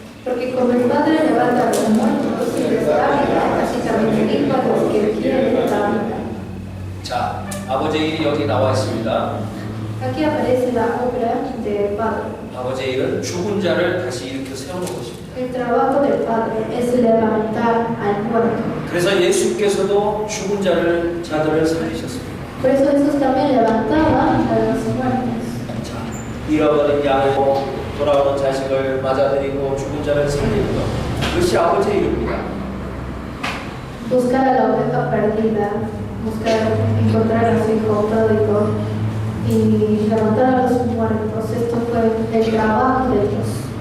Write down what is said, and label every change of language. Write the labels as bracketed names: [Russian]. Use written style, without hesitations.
[Spanish] Porque como el Padre levanta a los muertos y les da vida, así también el Hijo a los que quieren dar vida. [Korean] 자, 아버지의 일이 여기 나와 있습니다. [Spanish] Aquí aparece la obra del Padre. [Korean] 아버지의 일은 죽은 자를 다시 일으켜 세우는 것입니다. [Spanish] El trabajo del Padre es levantar al muerto. [Korean] 그래서 예수께서도 죽은 자들을 살리셨습니다. [Spanish] Por eso Jesús también levantaba a los muertos. [Korean] 자, 잃어버린 양을 돌아오는 자식을 맞아들이고 죽은 자를 살리는 것, 그것이 아버지의 일입니다. [Spanish] Buscar a la oveja perdida, encontrar a su hijo pródigo y levantar a los muertos. Esto fue el trabajo de Dios.